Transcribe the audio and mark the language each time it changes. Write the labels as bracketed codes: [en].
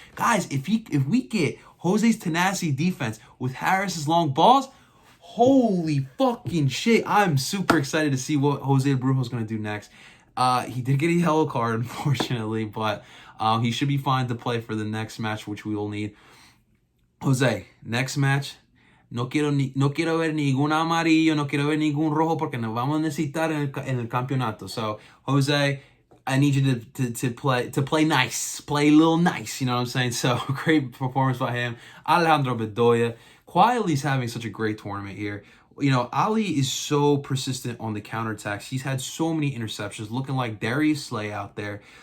[en] Guys, if we get Jose's tenacity defense with Harris's long balls, holy fucking shit. I'm super excited to see what Jose Brujo is going to do next. He did get a yellow card, unfortunately, but he should be fine to play for the next match, which we will need. [es] Jose, [en] next match, [es] no quiero ver ningún amarillo, no quiero ver ningún rojo, porque nos vamos a necesitar en el campeonato. [en] So, Jose, I need you to play nice, play a little nice, you know what I'm saying? So, great performance by him. Alejandro Bedoya, quietly is having such a great tournament here. Ali is so persistent on the counterattacks. He's had so many interceptions, looking like Darius Slay out there.